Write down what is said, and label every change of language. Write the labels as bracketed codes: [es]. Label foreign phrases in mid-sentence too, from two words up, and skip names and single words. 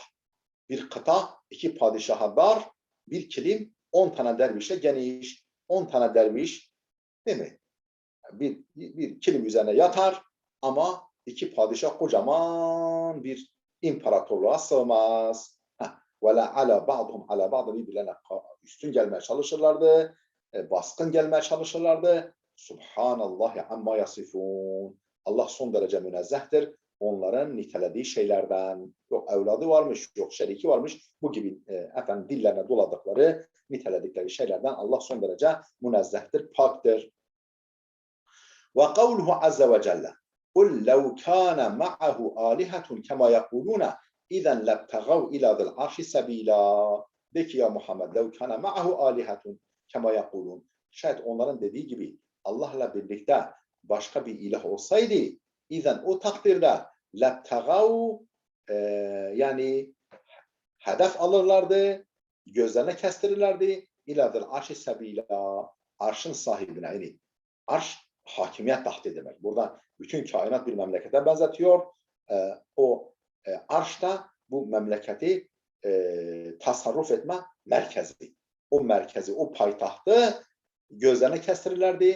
[tr] Bir kıta iki padişaha dar. Bir kilim 10 tane dervişe geniş. 10 tane derviş, değil mi? Bir kilim üzerine yatar ama iki padişah kocaman bir imparatorluğa sığmaz. [ar] ولعلا بعضهم على بعض, [tr] birbirlerine üstün gelmeye çalışırlardı. Baskın gelmeye çalışırlardı. [ar] سبحان الله عما يصفون. [tr] Allah son derece münezzehtir onların nitelediği şeylerden. Yok evladı varmış, yok şeriki varmış. Bu gibi efendim dillerine doladıkları, niteledikleri şeylerden Allah son derece münezzehtir, paktır. [ar] وقوله عز وجل قُلْ لَوْ كَانَ مَعَهُ آلِهَةٌ كَمَا يَقُولُونَ اِذَنْ لَبْتَغَوْا اِلَى ذِي الْعَرْشِ سَب۪يلًا. [tr] De ki ya Muhammed, [ar] لَوْ كَانَ مَعَهُ آلِهَةٌ كَمَا يَقُولُونَ. [tr] Şayet onların dediği gibi Allah'la birlikte başka bir ilah olsaydı, İzen o takdirde لَبْتَغَوْا yani hedef alırlardı, gözlerine kestirirlerdi. [ar] اِلَى ذِي الْعَرْشِ سَب۪يلًا. [tr] Arşın sahibine, yani arş hakimiyet tahtı demek. Burada bütün kainat bir memlekete benzetiyor. Arş da bu memleketi tasarruf etme merkezi. O merkezi, o payitahtı gözlerine kestirirlerdi.